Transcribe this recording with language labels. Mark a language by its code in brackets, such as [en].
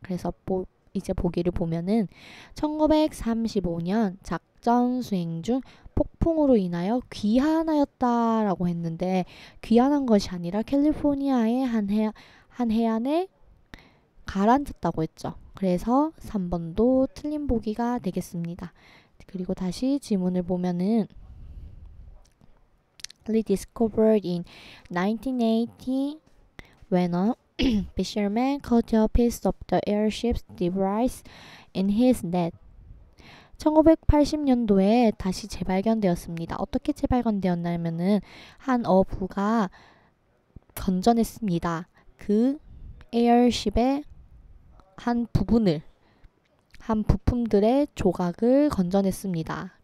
[ko] 그래서 이제 보기를 보면은 1935년 작전 수행 중 폭풍으로 인하여 귀환하였다라고 했는데 귀환한 것이 아니라 캘리포니아의 한 해안에 가라앉았다고 했죠. 그래서 3번도 틀린 보기가 되겠습니다. 그리고 다시 지문을 보면은 [en] rediscovered in 1980 when a fisherman caught a piece of the airship's debris in his net. [ko] 1980년도에 다시 재발견되었습니다. 어떻게 재발견되었냐면은 한 어부가 건져냈습니다. 그 에어쉽의 한 부품들의 조각을 건져냈습니다.